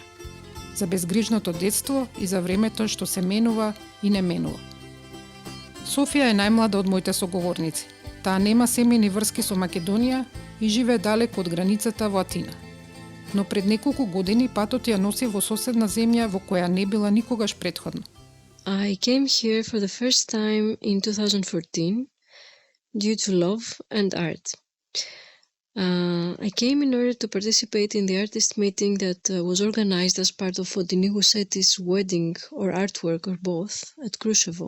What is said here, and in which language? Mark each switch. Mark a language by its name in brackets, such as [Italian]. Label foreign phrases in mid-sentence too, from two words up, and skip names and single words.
[Macedonian] За безгрижното детство и за времето што се менува и не менува. Софија е најмлада од моите соговорници. Таа нема семејни врски со Македонија и живее далеку од границата во Атина. Но пред неколку години патот ја носи во соседна земја во која не била никогаш претходно. [English] I came here for the first time in 2014 due to love and art. I came in order to participate in the artist meeting that was organized as part of Fotini Gousseti's wedding or artwork or both at Krushevo.